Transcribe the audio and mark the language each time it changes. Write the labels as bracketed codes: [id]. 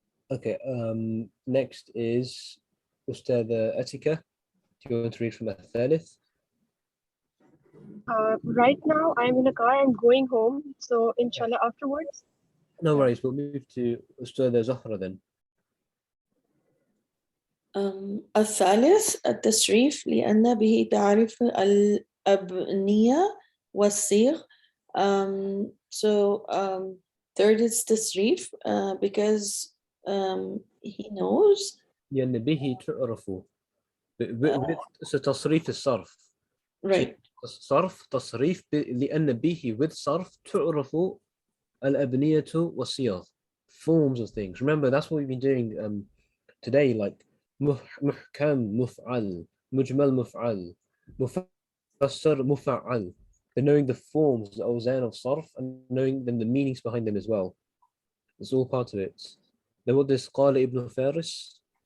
[en] Okay, next is Ustad Atika. Do you want to read from Al-Thalith? Right now, I'm in a car. I'm going home. So, inshallah, afterwards. No worries. We'll move to Ustad Zahra then. [ar] الثالث التشريف لأن به تعرف الأبنية والصيغ. [en] So third is tasrif because he knows. [ar] لأن به تعرف. تصريف الصرف. [en] Right. [ar] صرف تصريف لأن به with صرف تعرف الأبنية والصيغ, [en] forms of things. Remember, that's what we've been doing today, like محكم مفعل, مجمل مفعل, Mufassar, mufa'al. They're knowing the forms, the awzan of sarf, and knowing them, the meanings behind them as well. It's all part of it. Then what does Qala ibn Faris?